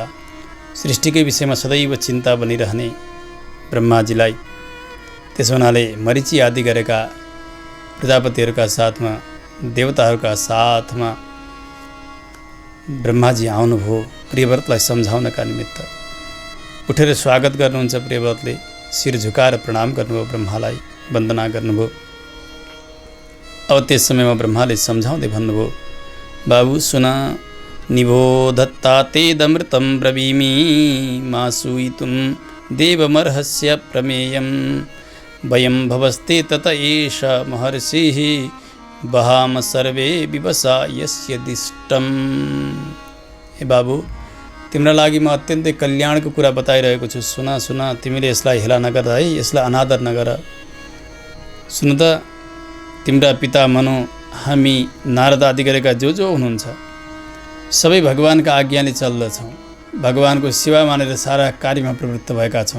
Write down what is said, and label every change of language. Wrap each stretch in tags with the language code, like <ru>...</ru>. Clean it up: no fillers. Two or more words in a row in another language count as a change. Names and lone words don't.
<ne>सृष्टिकै विषयमा सदैव चिन्ता बनिरहने ब्रह्माजीलाई, त्यसो हुनाले मरीचि आदि गरेका प्रजापतिहरूका साथमा, देवताहरूका साथमा ब्रह्माजी आउनुभयो प्रियव्रतलाई सम्झाउनका निमित्त। उठेर स्वागत गर्नुहुन्छ प्रियव्रतले, शिर झुकाएर प्रणाम गर्नुभयो ब्रह्मालाई। वन्दना गर्नुभयो। अब त्यस समयमा ब्रह्माले सम्झाउँदै भन्नुभयो, बाबु सुन,</ne> <sa>निबोधत्ता तेदमृतं ब्रवीमि मा सूयितुं देवमर्हस्य प्रमेयं वयं भवस्ते तत एष महर्षिः वहाम सर्वे विवसा यस्य दिष्टम।</sa> <ne>हे बाबु, तिम्रो लागि म अत्यन्तै कल्याणको कुरा बताइरहेको छु। सुन सुन, तिमीले यसलाई हेला नगर है, यसलाई अनादर नगर। सुन त, तिम्रा पिता मनु, हामी नारद आदि गरेका जो हुनुहुन्छ सबै भगवानका आज्ञाले चल्दछौँ, भगवानको सेवा मानेर सारा कार्यमा प्रवृत्त भएका छौँ।</ne>